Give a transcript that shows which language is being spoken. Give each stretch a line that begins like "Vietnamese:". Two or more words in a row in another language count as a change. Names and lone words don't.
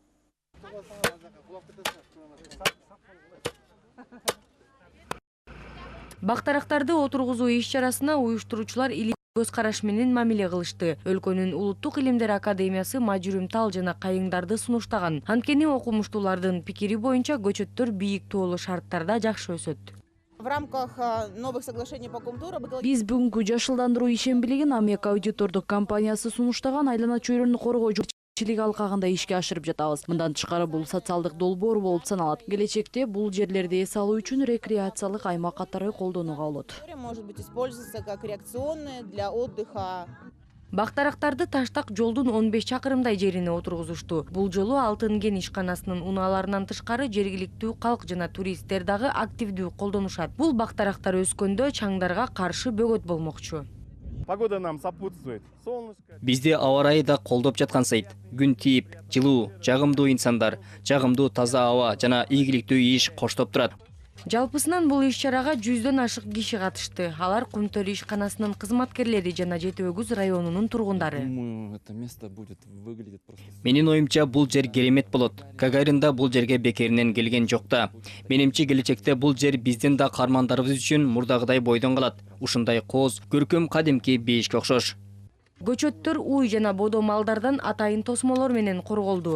Kyrgyz: Бактарактарды отургузуу иш-чарасына уюштуруучулар илим көз караш менен мамиле кылышты. Өлкөнүн Улуттук илимдер академиясы мажүрүм тал жана кайыңдарды сунуштаган. Анткени окумуштуулардын пикири боюнча көчөттөр бийик тоолуу шарттарда жакшы өсөт.
Russian: В рамках новых соглашений по Кумтуру
Kyrgyz: Биз бүгүнкү жашылдандыруу ишембилигин Амек аудитордук компаниясы сунуштаган айлана чөйрөнү коргоо жумушчилиги алкагында ишке ашырып жатабыз. Мындан тышкары бул социалдык долбоор болуп саналат. Келечекте бул жерлерди эс алуу үчүн рекреациялык аймак катары колдонууга болот.
Russian: может быть использоваться как реакционная для отдыха.
Kyrgyz: Бактарактарды Таштак жолдун 15 чакырымдай жерине отургузушту. Бул жолу Алтын кен ишканасынын унааларынан тышкары жергиликтүү калк жана туристтер дагы активдүү колдонушат. Бул бактарактар өскөндө чаңдарга каршы бөгөт болмокчу.
Russian: Погода нам сопутствует. Солнышко.
Kyrgyz: Бизде аба ырайы да колдоп жаткан сайт. Күн тийип, жылуу, жагымдуу инсандар, жагымдуу таза аба жана ийгиликтүү иш коштоп турат. Жалпысынан бул иш-чарага 100дөн ашык киши катышты. Алар Кумтөр ишканасынын кызматкерлери жана Жети Өгүз районунун тургундары.
Russian: Думаю, это место будет выглядеть просто...
Kyrgyz: Менин оюмча бул жер керемет болот. Гагарин да бул жерге бекеринен келген жок да. Менимче келечекте бул жер биздин да кармандарыбыз үчүн мурдагыдай бойдон калат. Ушундай кооз, көркөм кадимки бейишке окшош. Көчөттөр уй жана бодо малдардан атайын тосмолор менен корголду.